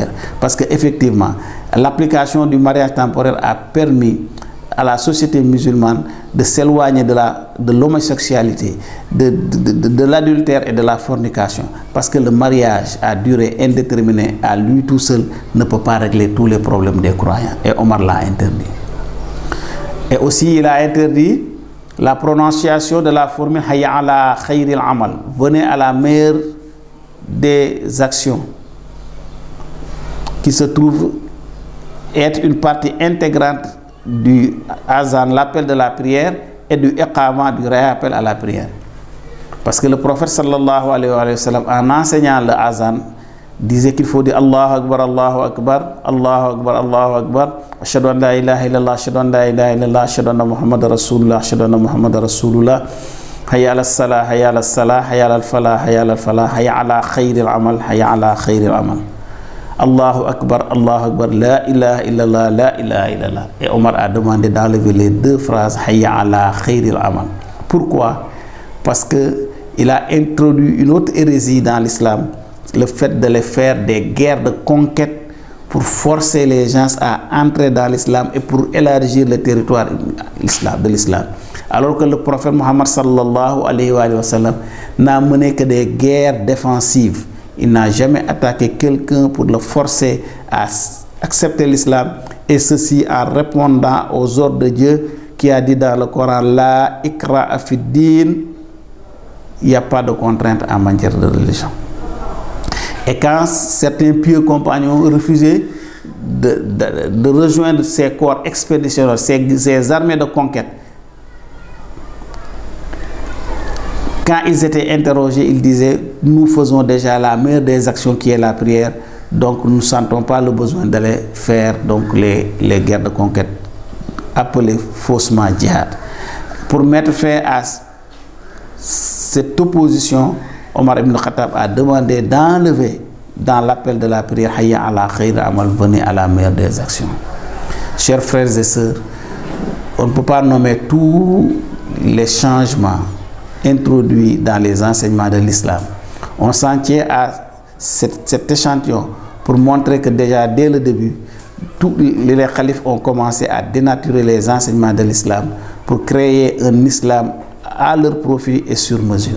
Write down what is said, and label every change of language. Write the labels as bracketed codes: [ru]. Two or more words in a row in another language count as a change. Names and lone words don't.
[fr] Parce qu'effectivement, l'application du mariage temporaire a permis à la société musulmane de s'éloigner de l'homosexualité, de l'adultère et de la fornication. Parce que le mariage à durée indéterminée, à lui tout seul, ne peut pas régler tous les problèmes des croyants. Et Omar l'a interdit. Et aussi, il a interdit la prononciation de la formule [ar] حي على خير العمل, [fr] venez à la meilleure des actions, qui se trouve être une partie intégrante du azan, l'appel de la prière, et du iqama, du réappel à la prière. Parce que le prophète [ar] صلى الله عليه وسلم, [fr] en enseignant le azan, disait qu'il faut dire [ar] الله أكبر، الله أكبر، الله أكبر، الله أكبر، أشهد أن لا إله إلا الله، أشهد أن لا إله إلا الله، أشهد أن محمدا رسول الله، أشهد أن محمدا رسول الله، حي على الصلاة، حي على الصلاة، حي على الفلاح، حي على الفلاح، حي على خير العمل، حي على خير العمل. الله أكبر، لا إله إلا الله، لا إله إلا الله. [fr] Et Omar a demandé d'enlever les 2 phrases [ar] حي على خير العمل. [fr] Pourquoi? Parce que il a introduit une autre hérésie dans l'islam, le fait de les faire des guerres de conquête pour forcer les gens à entrer dans l'islam et pour élargir le territoire de l'islam. Alors que le prophète Mohammed [ar] صلى الله عليه وسلم [fr] n'a mené que des guerres défensives. Il n'a jamais attaqué quelqu'un pour le forcer à accepter l'islam, et ceci en répondant aux ordres de Dieu qui a dit dans le Coran: [ar] لا إكراه في الدين, [fr] il n'y a pas de contrainte en matière de religion. Et quand certains pieux compagnons refusaient de rejoindre ces corps expéditionnaires, ces armées de conquête, quand ils étaient interrogés, ils disaient: nous faisons déjà la meilleure des actions qui est la prière, donc nous ne sentons pas le besoin d'aller faire donc les guerres de conquête appelées faussement djihad. Pour mettre fin à cette opposition, Omar ibn Khattab a demandé d'enlever dans l'appel de la prière [ar] حي على خير عمل, [fr] venez à la meilleure des actions. Chers frères et sœurs, on ne peut pas nommer tous les changements introduits dans les enseignements de l'islam. On s'en tient à cet échantillon pour montrer que déjà dès le début, tous les khalifes ont commencé à dénaturer les enseignements de l'islam pour créer un islam à leur profit et sur mesure.